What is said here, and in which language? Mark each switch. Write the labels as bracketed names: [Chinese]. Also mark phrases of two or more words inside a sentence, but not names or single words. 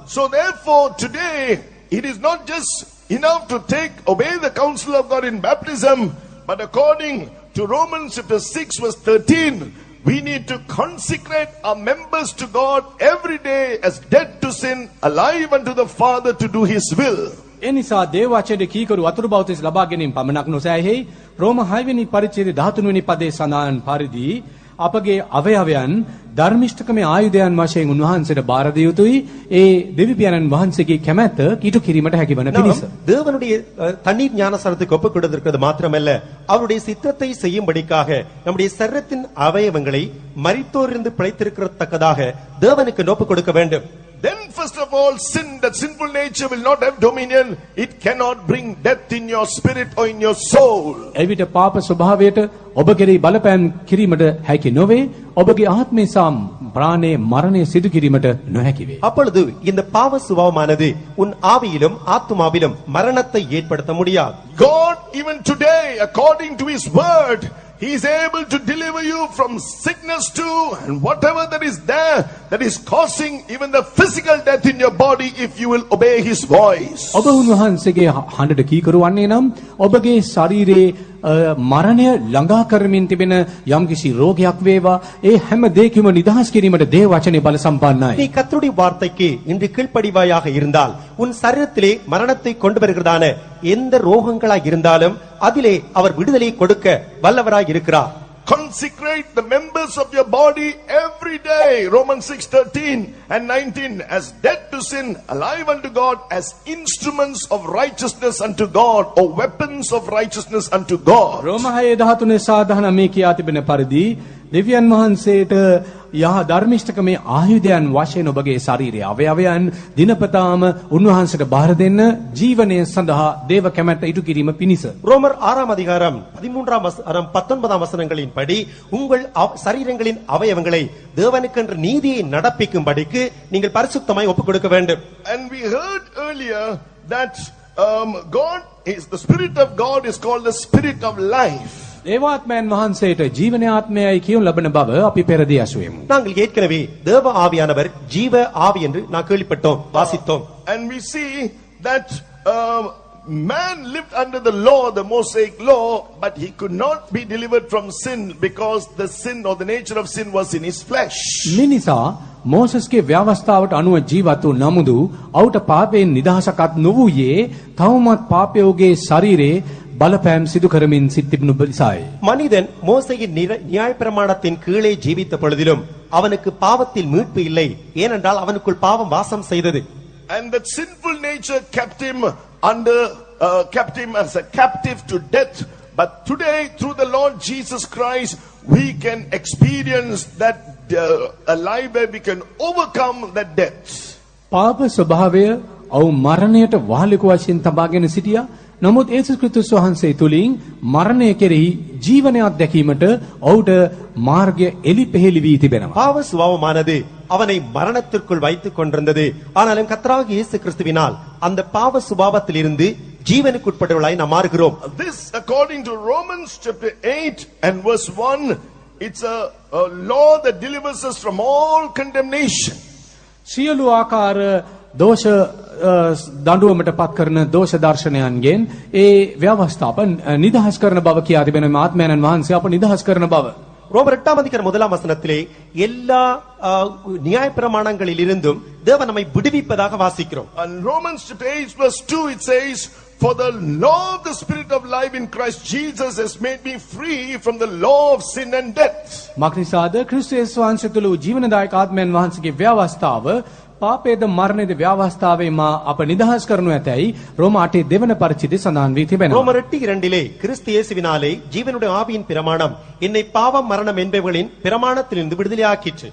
[English] So therefore today it is not just enough to obey the counsel of God in baptism, but according to Romans chapter 6 verse 13, we need to consecrate our members to God every day as dead to sin, alive unto the Father to do his will. [Sinhala] ඒ නිසා දේව වචනයේ කීකරු වතුරු බෞතිස් ලබා ගැනීම පමණක් නොසෑහි රෝම 6 වෙනි පරිච්ඡේදයේ 13 වෙනි පදයේ සඳහන් පරිදි අපගේ අවයවයන් ධර්මිෂ්ඨකමේ ආයුධයන් වශයෙන් උන්වහන්සේට බාර දිය යුතුයි. ඒ දෙවි පියාණන් වහන්සේගේ කැමැත්ත ඊට කිරීමට හැකිවන පිණිස. [Tamil] தேவனுடைய தண்ணீர் ஞானஸ்தானத்துக்கு ஒப்புக் கொடுத்திருக்கிறது மாத்திரமல்ல, அவருடைய சித்தத்தை செய்யும்படிக்காக நம்முடைய சரீரத்தின் அவயவங்களை மரித்தோரிலிருந்து பிழைத்திருக்கிறதற்காக தேவனுக்கு ஒப்புக் கொடுக்க வேண்டும். [English] Then first of all, that sinful nature will not have dominion. It cannot bring death in your spirit or in your soul. [Sinhala] එවිට පාප ස්වභාවයට ඔබ කෙරෙහි බලපෑම් කිරීමට හැකි නොවේ. ඔබගේ ආත්මය සහ ප්‍රාණයේ මරණය සිදු කිරීමට නොහැකි වේ. [Tamil] அப்பொழுது இந்த பாவ சுபாவமானது உன் ஆவியிலும் ஆத்துமாவிலும் மரணத்தை ஏற்படுத்த முடியாது. [English] God even today, according to his word, he is able to deliver you from sickness too, and whatever that is there that is causing even the physical death in your body, if you will obey his voice. [Sinhala] ඔබ උන්වහන්සේගේ හඬට කීකරු වන්නේ නම් ඔබගේ ශරීරයේ මරණය ළඟා කරමින් තිබෙන යම්කිසි රෝගයක් වේවා, ඒ හැම දෙයකම නිදහස් කිරීමට දේව වචනේ බල සම්පන්නයි. [Tamil] நீ கர்த்தருடைய வார்த்தைக்கு இன்று கீழ்ப்படிவாயாக இருந்தால் உன் சரீரத்திலே மரணத்தை கொண்டு வருகிறதான எந்த ரோகங்களாய் இருந்தாலும் அதிலே அவர் விடுதலை கொடுக்க வல்லவராய் இருக்கிறார். [English] Consecrate the members of your body every day, Romans 6:13 and 19, as dead to sin, alive unto God, as instruments of righteousness unto God, or weapons of righteousness unto God. [Sinhala] රෝම 6:13 සාධාරණ මේ කියා තිබෙන පරිදි දෙවියන් වහන්සේට යහ ධර්මිෂ්ඨකමේ ආයුධයන් වශයෙන් ඔබගේ ශරීරයේ අවයවයන් දිනපතාම උන්වහන්සේට බාර දෙන්න ජීවනය සඳහා දේව කැමැත්ත ඉටු කිරීම පිණිස. [Tamil] ரோமர் 6 அதிகாரம் 13 வசனங்களின் படி உங்கள் சரீரங்களின் அவயவங்களை தேவனுக்கென்று நீதியை நடப்பிக்கும்படிக்கு நீங்கள் பரிசுத்தமாய் ஒப்புக் கொடுக்க வேண்டும். [English] And we heard earlier that God is the Spirit of God is called the Spirit of life. [Sinhala] ඒවාත්මයන් වහන්සේට ජීවන ආත්මයයි කියනු ලබන බව අපි පෙරදී ඇසුවෙමු. [Tamil] நாங்கள் ஏற்கனவே தேவ ஆவியானவர் ஜீவ ஆவி என்று நான் கேள்விப்பட்டோம் வாசித்தோம். [English] And we see that man lived under the law, the Mosaic law, but he could not be delivered from sin because the sin or the nature of sin was in his flesh. [Sinhala] මිනිසා මෝසස්ගේ ව්‍යවස්ථාවට අනුව ජීවත් වූ නමුදු ඔහුට පාපයෙන් නිදහසක්වත් නොවූයේ තවමත් පාපයෝගේ ශරීරේ බලපෑම් සිදු කරමින් සිටිනු නිසායි. [Tamil] மனிதன் மோசையின் நியாயப்பிரமாணத்தின் கீழே ஜீவித்த பொழுதிலும் அவனுக்கு பாவத்தில் மீட்பு இல்லை, ஏனென்றால் அவனுக்குள் பாவம் வாசம் செய்தது. [English] And that sinful nature kept him as a captive to death. But today, through the Lord Jesus Christ, we can experience that a life where we can overcome that death. [Sinhala] පාප ස්වභාවය ඔව් මරණයට වාහලික වශයෙන් තබාගෙන සිටියා. නමුත් යේසුස් ක්‍රිස්තුස් වහන්සේ තුලින් මරණය කෙරෙහි ජීවනයක් දැකීමට ඔහුට මාර්ගය එලිපෙහෙලි වී තිබෙනවා. [Tamil] பாவ சுபாவமானது அவனை மரணத்திற்குள் வைத்துக் கொண்டிருந்தது. ஆனாலும் கர்த்தராகிய இயேசு கிறிஸ்துவினால் அந்த பாவ சுபாவத்திலிருந்து ஜீவனுக்குட்பட்டவர்களாய் நாம் மாறுகிறோம். [English] This, according to Romans chapter 8 and verse 1, it's a law that delivers us from all condemnation. [Sinhala] සියලු ආකාර දෝෂ දඬුවමට පත් කරන දෝෂ දර්ශනයන්ගෙන් ඒ ව්‍යවස්ථාව නිදහස් කරන බව කියා තිබෙන ආත්මයන්න් වහන්සේ අප නිදහස් කරන බව. [Tamil] ரோமர் 8ஆம் அதிகாரம் 1ஆம் வசனத்திலே எல்லா நியாயப்பிரமாணங்களிலிருந்தும் தேவன் நம்மை விடுவிப்பதாக வாசிக்கிறோம். [English] And Romans chapter 8 verse 2 it says, for the law of the spirit of life in Christ Jesus has made me free from the law of sin and death. [Sinhala] මක්නිසාද ක්‍රිස්තුස් වහන්සේ තුළ ජීවනදායක ආත්මයන් වහන්සේගේ ව්‍යවස්ථාව පාපේද මරණේද ව්‍යවස්ථාවේ මා අප නිදහස් කරනු ඇතැයි රෝම 8 දෙවන පරිච්ඡේදයේ සඳහන් වී තිබෙනවා. [Tamil] ரோமர் 8:2 கிறிஸ்து இயேசுவினாலே ஜீவனுடைய ஆவியின் பிரமாணம் என்னை பாவம் மரணம் என்பவைகளின் பிரமாணத்திலிருந்து விடுதலையாக்கிற்று.